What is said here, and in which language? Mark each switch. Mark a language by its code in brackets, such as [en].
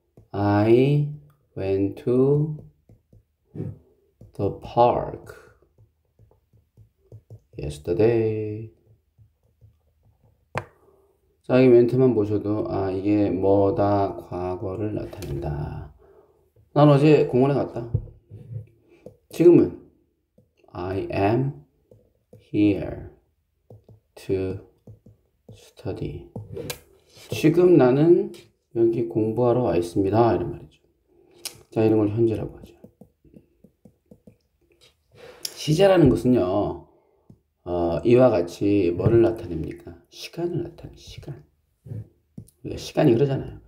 [en] I went to the park yesterday. [ko] 자, 이 멘트만 보셔도 이게 뭐다 과거를 나타낸다. 난 어제 공원에 갔다. 지금은 [en] I am here to study. [ko] 지금 나는 여기 공부하러 와 있습니다. 이런 말이죠. 자, 이런 걸 현재라고 하죠. 시제라는 것은요, 이와 같이 뭐를 나타냅니까? 시간을 나타내, 시간. 우리가 시간이 흐르잖아요.